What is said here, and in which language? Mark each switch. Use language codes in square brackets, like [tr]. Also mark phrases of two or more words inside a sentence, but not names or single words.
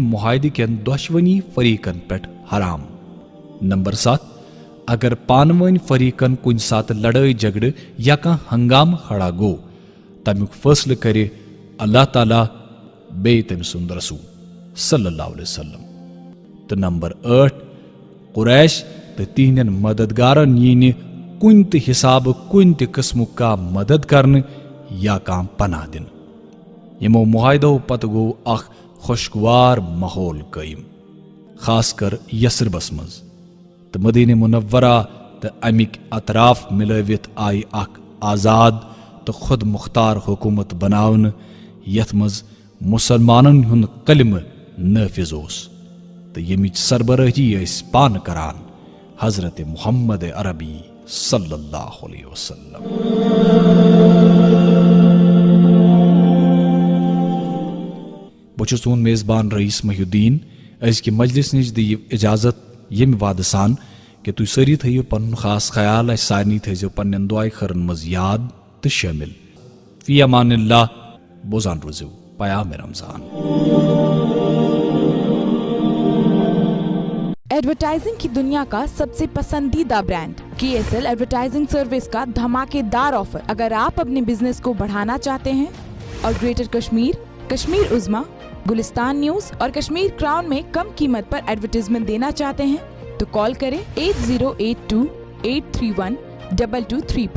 [ks] معاہدٕ کٮ۪ن دۄشوٕنی فریٖقن پٮ۪ٹھ حرام نمبر 7 اگر پانہٕ ؤنۍ فریٖقن کُنہِ ساتہٕ لڑٲے جھگڑٕ یا کانٛہہ ہنگامہٕ کھڑا گوٚو تمیُک فٲصلہٕ کرِ اللہ تعالیٰ بیٚیہِ تٔمۍ سُنٛد رسوٗل [ar] صلی اللہ علیہ وسلم [ks] تہٕ نمبر 8 قریش تہٕ تِہنٛدٮ۪ن مددگارن یی نہٕ کُنہِ تہِ حسابہٕ کُنہِ تہِ قٕسمُک کانٛہہ مدد کرنہٕ یا کانٛہہ پناہ دِنہٕ یِمو معاہدو پتہٕ گوٚو اکھ خوشگوار ماحول قٲیِم خاص کر یسربس مز تو مدینہ منورہ تو امک اطراف ملوت آئی اخ آزاد تو خود مختار حکومت بناون یت مز مسلمانن ہند کلمہ نافذ تو یمچ سربراہی اس پان کران حضرت محمد عربی [ar] صلی اللہ علیہ وسلم۔ [ks] بچس تہد میزبان رئیس محی الدین۔ ازکہ مجلس نش دیو اجازت یم وعدہ سان کہ تھی ساری تھو پن خاص خیال اس سارے تھو پن دعائے خیرن مز یاد تو شامل۔ [ar] فی امان اللہ۔ [ks] بوزان روزو پیام رمضان۔ [ur] ایڈورٹائزنگ کی دنیا کا سب سے پسندیدہ برانڈ KSL ایڈورٹائزنگ سروس کا دھماکے دار آفر۔ اگر آپ اپنے بزنس کو بڑھانا چاہتے ہیں اور گریٹر کشمیر، کشمیر عظمیٰ، گلستان نیوز اور کشمیر کراؤن میں کم قیمت پر ایڈورٹائزمنٹ دینا چاہتے ہیں تو کال کریں 8082831223 پر۔